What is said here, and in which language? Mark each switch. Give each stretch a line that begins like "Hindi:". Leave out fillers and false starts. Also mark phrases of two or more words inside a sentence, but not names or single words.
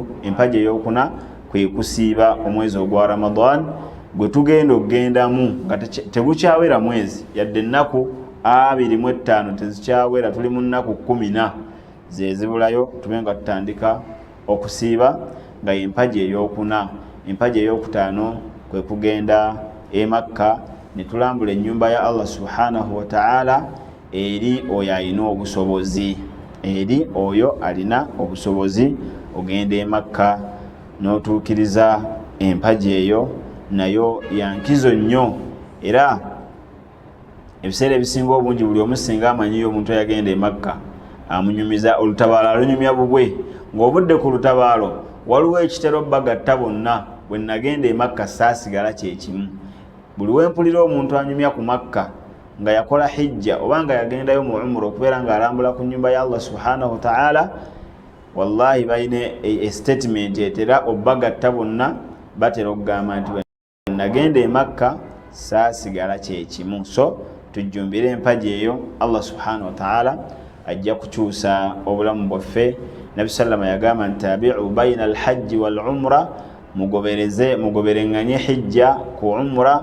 Ganda: Empaji eyokuna kwe kusiiba omwezi ogwa Ramadan gwe tugenda okugendamu nga tegukyawera mwezi yadde ennaku 25 tezikyawera, tuli mu nnaku 10 zezibulayo tube nga tutandika okusiiba nga empaji eyokuna. Empaji eyokutaano kwe kugenda e Makka ne tulambula ennyumba ya Allah
Arabic: سبحانه وتعالى
Ganda: eri oyo alina obusobozi, eri oyo alina obusobozi ogenda e Makka n'otuukiriza empaji eyo nayo yankizo nnyo era ebiseera ebisinga obungi buli omu singa amanyiyo omuntu yagenda e Makka amunyumiza olutabaalo alunyumya bubwe ng'obudde ku lutabaalo waliwo ekitero bagatta bonna. Bwe nagenda e Makka saasigala kyekimu. Buli wempulira omuntu anyumya ku Makka nga yakola hijja oba nga yagendayo mu umra okubeera nga alambula ku nnyumba ya Allah
Arabic: سبحانه وتعالى,
Ganda: wallahi balina statement etera obagatta bonna batera okugamba nti nagenda e Makka saasigala kyekimu. So tujjumbire empaji eyo Allah
Arabic: سبحانه وتعالى
Ganda: ajja kukyusa obulamu bwaffe. Nabi sallama yagamba nti
Arabic: تابعوا بين الحج والعمرة,
Ganda: mugoberenganye hijja ku umra.